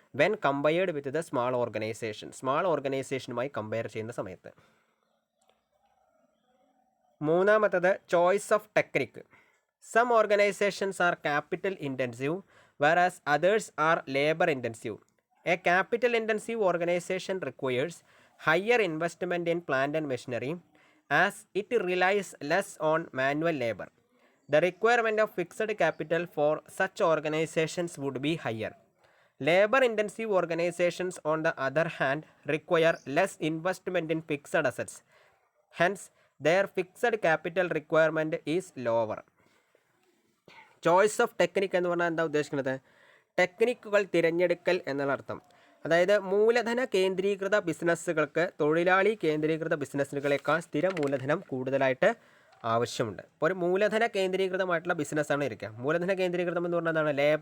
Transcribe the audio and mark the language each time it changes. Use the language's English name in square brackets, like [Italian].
[English] when compared with the small organization, [Malayalam] small ഓർഗനൈസേഷനുമായി compare ചെയ്യുന്ന സമയത്ത്. [English] മൂന്നാമത്തത് choice of technique. Some organizations are capital intensive whereas others are labor intensive. A capital intensive organization requires higher investment in plant and machinery as it relies less on manual labor. The requirement of fixed capital for such organizations would be higher. Labor intensive organizations on the other hand require less investment in fixed assets. Hence their fixed capital requirement is lower. [Malayalam] Choice of technique എന്ന് പറഞ്ഞാൽ എന്താ ഉദ്ദേശിക്കുന്നത്? ടെക്നിക്കുകൾ തിരഞ്ഞെടുക്കൽ എന്നുള്ള അർത്ഥം. അതായത് മൂലധന കേന്ദ്രീകൃത ബിസിനസ്സുകൾക്ക് തൊഴിലാളി കേന്ദ്രീകൃത ബിസിനസ്സുകളേക്കാൾ സ്ഥിര മൂലധനം കൂടുതലായിട്ട് ആവശ്യമുണ്ട്. ഇപ്പോൾ ഒരു മൂലധന കേന്ദ്രീകൃതമായിട്ടുള്ള ബിസിനസ്സാണ് ഇരിക്കുക. മൂലധന കേന്ദ്രീകൃതം എന്ന് പറഞ്ഞാൽ എന്താണ്?